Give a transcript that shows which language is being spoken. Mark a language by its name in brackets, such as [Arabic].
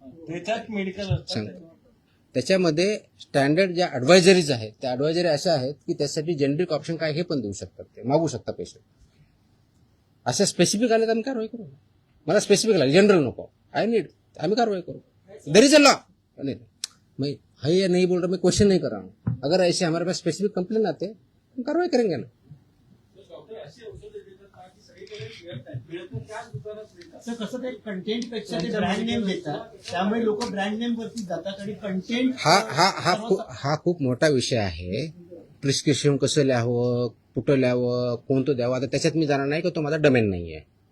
[Marathi] त्याच्यात मेडिकल सांग. त्याच्यामध्ये स्टँडर्ड ज्या ऍडवायझरीज आहेत त्या ऍडवायझरी अशा आहेत की त्यासाठी जेनरिक ऑप्शन काय हे पण देऊ शकतात, ते मागू शकता पेशंट. अशा स्पेसिफिक आले तर आम्ही कारवाई करू. मला स्पेसिफिक लागले, जनरल नको. आम्ही कारवाई करू. [English] There is a law. [Hindi] मैं है या नहीं बोल रहा, मैं क्वेश्चन नहीं कर रहा हूँ. अगर ऐसे हमारे पास स्पेसिफिक कंप्लेन आते हम कार्रवाई करेंगे ना. [Marathi] सर कसं ते कंटेंट पेक्षा ते ब्रँड नेम देतात, त्यामुळे लोक ब्रँड नेम वरती जातात आणि कंटेंट हा खूप मोठा विषय आहे. प्रिस्क्रिप्शन कसं लिहावं, कुठं लिहावं, कोणतं द्यावं, आता त्याच्यात मी जाणार नाही की तो माझा डोमेन नाही आहे.